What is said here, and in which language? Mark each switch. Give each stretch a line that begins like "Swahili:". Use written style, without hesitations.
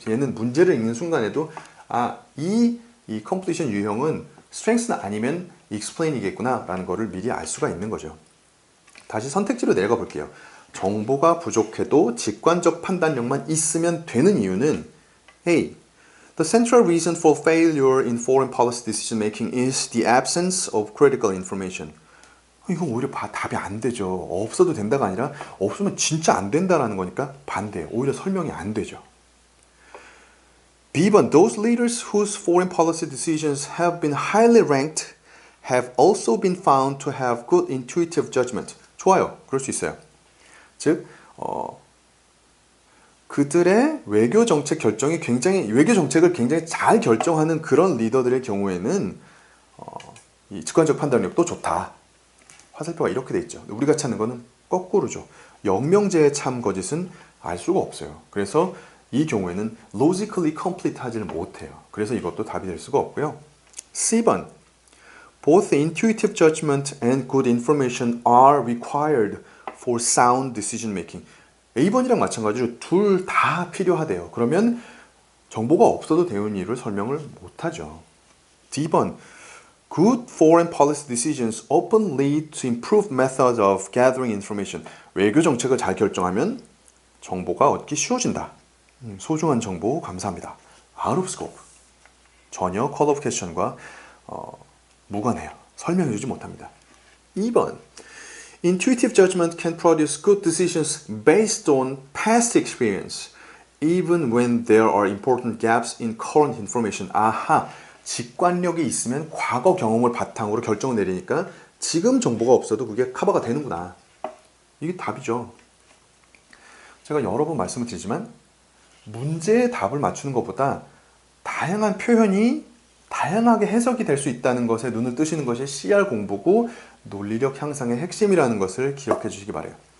Korean: 얘는 문제를 읽는 순간에도 이 completion 유형은 strength는 아니면 explain이겠구나 라는 거를 미리 알 수가 있는 거죠. 다시 선택지로 내려가 볼게요. 정보가 부족해도 직관적 판단력만 있으면 되는 이유는 A.
English: The central reason for failure in foreign policy decision making is the absence of critical information.
Korean: 이거 오히려 답이 안 되죠. 없어도 된다가 아니라 없으면 진짜 안 된다라는 거니까 반대. 오히려 설명이 안 되죠.
English: B번, those leaders whose foreign policy decisions have been highly ranked have also been found to have good intuitive judgment.
Korean: 좋아요. 그럴 수 있어요. 즉, 그들의 외교 정책 결정이 외교 정책을 굉장히 잘 결정하는 그런 리더들의 경우에는 이 직관적 판단력도 좋다. 화살표가 이렇게 돼 있죠. 우리가 찾는 거는 거꾸로죠. 영명제의 참 거짓은 알 수가 없어요. 그래서 이 경우에는
English: logically complete
Korean: 하지를 못해요. 그래서 이것도 답이 될 수가 없고요.
English: C번, both intuitive judgment and good information are required for sound decision making.
Korean: A번이랑 마찬가지로 둘 다 필요하대요. 그러면 정보가 없어도 되는 이유를 설명을 못하죠.
English: D번, good foreign policy decisions often lead to improved methods of gathering information.
Korean: 외교 정책을 잘 결정하면 정보가 얻기 쉬워진다. 소중한 정보 감사합니다.
English: Out of scope.
Korean: 전혀
English: call of question
Korean: 과 무관해요. 설명해주지 못합니다.
English: 2번, Intuitive judgment can produce good decisions based on past experience, even when there are important gaps in current information.
Korean: 아하, 직관력이 있으면 과거 경험을 바탕으로 결정을 내리니까 지금 정보가 없어도 그게 커버가 되는구나. 이게 답이죠. 제가 여러 번 말씀을 드리지만 문제의 답을 맞추는 것보다 다양한 표현이 다양하게 해석이 될 수 있다는 것에 눈을 뜨시는 것이 CR 공부고 논리력 향상의 핵심이라는 것을 기억해 주시기 바라요.